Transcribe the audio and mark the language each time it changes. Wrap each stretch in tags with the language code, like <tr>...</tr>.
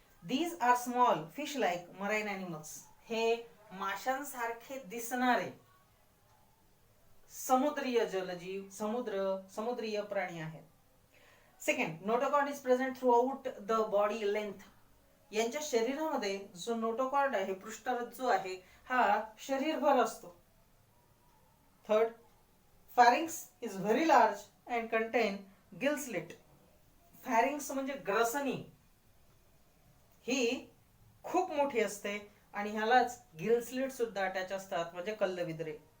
<en>These are small fish-like marine animals.</en> <mr>हे माशांसारखे दिसणारे समुद्रीय जलजीव, समुद्रीय प्राणी आहेत.</mr> <en>Second, notochord is present throughout the body length.</en> <mr>यांच्या शरीरामध्ये जो नोटोकॉर्ड आहे, पृष्ठरज्जू आहे, हा शरीरभर असतो.</mr> <en>Third, pharynx is very large and contain gill slit.</en> <mr>Pharynx म्हणजे ग्रसनी, ही खूप मोठी असते आणि ह्यालाच गिल स्लिट सुद्धा अटॅच असतात, म्हणजे कल्लविद्रे.</mr>